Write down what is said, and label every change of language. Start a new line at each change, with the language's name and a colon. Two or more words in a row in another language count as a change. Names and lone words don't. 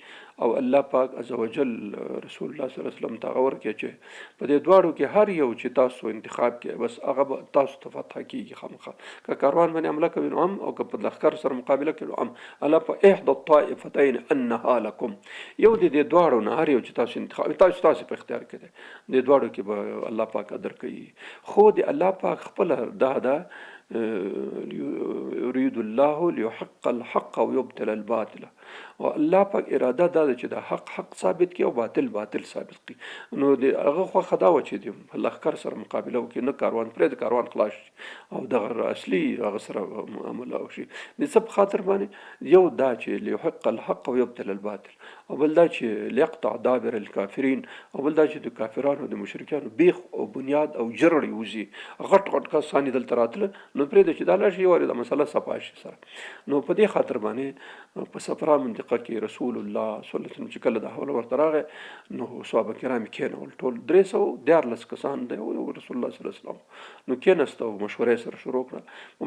Pashto: او الله پاک عزوجل رسول الله
Arabic: صلی الله علیه وسلم
Pashto: ته هغه ورکړي چې په دې دواړو کې هر یو چې تاسو انتخاب کې بس هغه به تاسو ته فتح کېږي خامخا، که کاروان باندې حمله کوي نو هم او که په لښکر سره مقابله کوي نو هم. الله په
Arabic: احدى الطائفتین انها لکم،
Pashto: یو د دې دواړو نه هر یو چې تاسو انتخاب تاسو په اختیار کې دی، د دواړو کې به الله پاک قدر کوي. خو د الله پاک خپله دا ده
Arabic: يريد الله ليحق الحق ويبطل الباطل،
Pashto: او الله پاک اراده دا ده چې د حق حق ثابت کړي او باطل باطل ثابت کړي. نو د هغه خوښه دا وه چې د لښکر سره مقابله وکړي، نه کاروان پرېږده کاروان خلاص شي او دغه اصلي هغه سره معامله وشي. د څه په خاطر باندې؟ یو دا چې
Arabic: ليحق الحق ويبطل الباطل،
Pashto: او بل دا چې
Arabic: ليقطع دابر الكافرین،
Pashto: او بل دا چې د کافرانو د مشرکانو بیخ او بنیاد او جرړ یوزي. غټ غټ کسان دلته راتله نو پرېږده چې دا لاړ شي وارې دا مسله صفا شي سره. نو په دې خاطر باندې په صفرا منطقه کې رسول الله
Arabic: صلی الله علیه وسلم
Pashto: چې کله د حوله ورته راغی نو صحابه کرام کېنول ټول 314 کسان دی او رسول الله
Arabic: صلی الله علیه وسلم
Pashto: نو کېناست او مشورې سره شروع کړه.